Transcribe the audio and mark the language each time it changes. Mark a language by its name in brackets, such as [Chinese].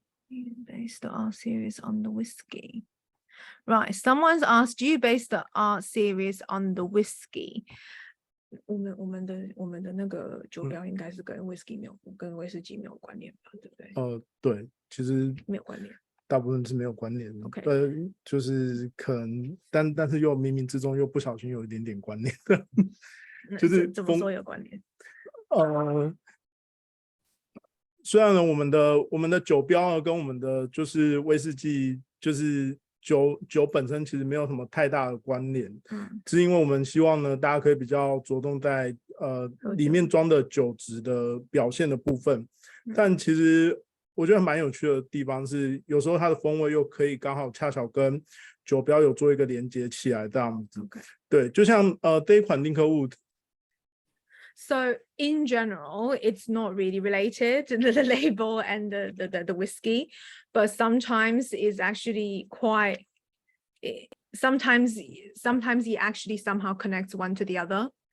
[English] Based the art series on the whiskey. Right, someone's asked, do you base the art series on the whiskey? [Chinese] 我们的那个酒标应该是跟 whisky 跟威士忌没有关联吧，对不对？对，其实没有关联，大部分是没有关联的。 [English] OK [Chinese] 对，就是可能，但是又冥冥之中又不小心有一点点关联的，就是怎么说有关联？虽然呢，我们的酒标呢跟我们的就是威士忌就是酒本身其实没有什么太大的关联，是因为我们希望呢大家可以比较着重在里面装的酒质的表现的部分，但其实我觉得蛮有趣的地方是，有时候它的风味又可以刚好恰巧跟酒标有做一个连接起来这样子。 [English] Okay. [Chinese] 对，就像这一款Linkwood。 [English] So in general, it's not really related to the label and the whiskey, but sometimes is actually quite. Sometimes it actually somehow connects one to the other.